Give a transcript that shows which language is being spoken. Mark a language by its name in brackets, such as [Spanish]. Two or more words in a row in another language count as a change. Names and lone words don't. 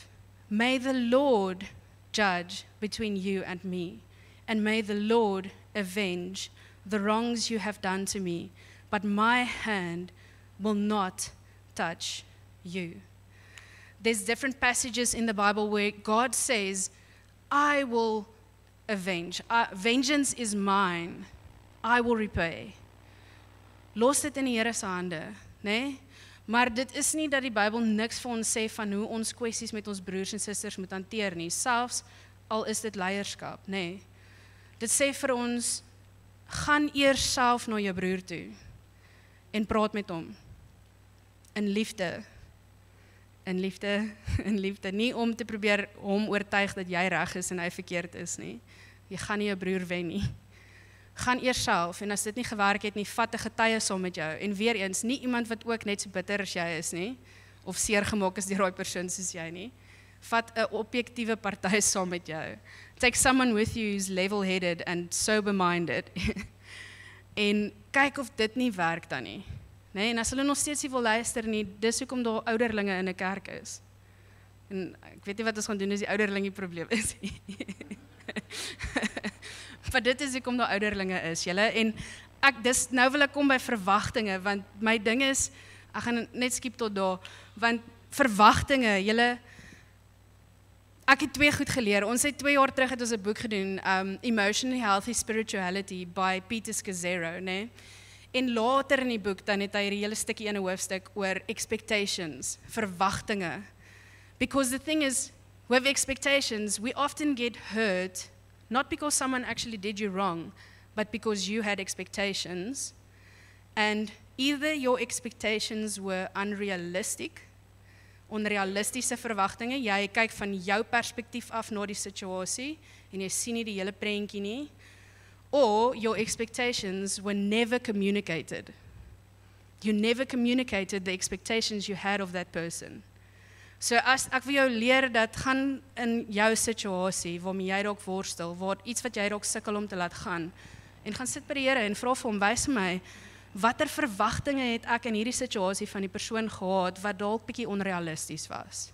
[English] May the Lord judge between you and me, and may the Lord avenge the wrongs you have done to me, but my hand will not touch you. There's different passages in the Bible where God says, I will avenge. Vengeance is mine. I will repay. [Afrikaans] Los dit in die Here se hande, nê? Maar dit is nie dat die Bybel niks vir ons sê van hoe ons kwessies met ons broers en susters moet hanteer nie, selfs al is dit leierskap, nê? Dit sê vir ons, gaan eers self na jou broer toe en praat met hom in liefde. In liefde, in liefde, nie om te probeer hom oortuig dat jy reg is en hy verkeerd is nie. Jy gaan nie jou broer wen nie. Gaan eers self, en as dit nie gewerk het nie, vat 'n getuie saam met jou. En weer eens, nie iemand wat ook net so bitter as jy is nie, of seer gemaak is deur daai persoon soos jy nie. Vat 'n objektiewe party saam met jou. [English] Take someone with you who's level-headed and sober-minded. [Afrikaans] En kyk of dit nie werk dan nie. Nee, en as hulle nog steeds nie wil luister nie, dis hoekom daar ouderlinge in 'n kerk is. En ek weet nie wat ons gaan doen as die ouderlinge probleem is nie. Maar dit is hoekom daar ouderlinge is, julle. En nou wil ek kom by verwagtinge, want my ding is, ek gaan net skiep tot daar, want verwagtinge, julle, ek het 2 goed geleer. Ons het 2 jaar terug het ons 'n boek gedoen, Emotionally Healthy Spirituality by Peter Scazzero, né? En later in die boek, dan het hy hierdie hele stukkie in 'n hoofstuk oor expectations, verwagtinge. [English] Because the thing is, with expectations, we often get hurt, not because someone actually did you wrong, but because you had expectations, and either your expectations were unrealistic, [Afrikaans] onrealistiese verwagtinge, jy kyk van jou perspektief af na die situasie, en jy sien nie die hele prentjie nie, [English] or your expectations were never communicated. You never communicated the expectations you had of that person. [Afrikaans] So as ek wil jou leer dat gaan in jou situasie, waarmee jy dalk worstel, waar iets wat jy dalk sukkel om te laat gaan, en gaan sit by die Here en vra vir hom, wys my, watter verwagtinge het ek in hierdie situasie van die persoon gehad, wat dalk bietjie onrealisties was.